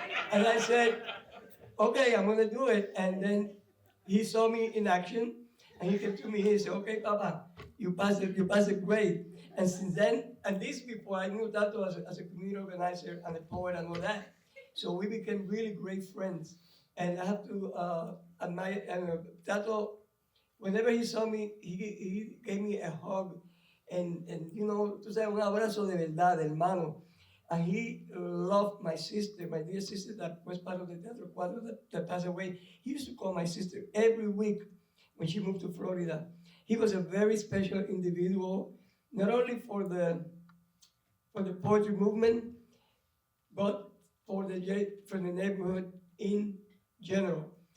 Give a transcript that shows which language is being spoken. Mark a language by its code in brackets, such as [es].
[en] And I said, okay, I'm going to do it. And then he saw me in action, and he came to me, he said, okay, Papa, you passed it great. And since then, and this before I knew Tato as a community organizer and a poet and all that. So we became really great friends. And I have to admire, and Tato, whenever he saw me, he gave me a hug. [es] And tú sabes, un abrazo de verdad, hermano. [en] And he loved my sister, my dear sister that was part of the Teatro Cuadro that passed away. He used to call my sister every week when she moved to Florida. He was a very special individual, not only for the poetry movement, but for the neighborhood in general.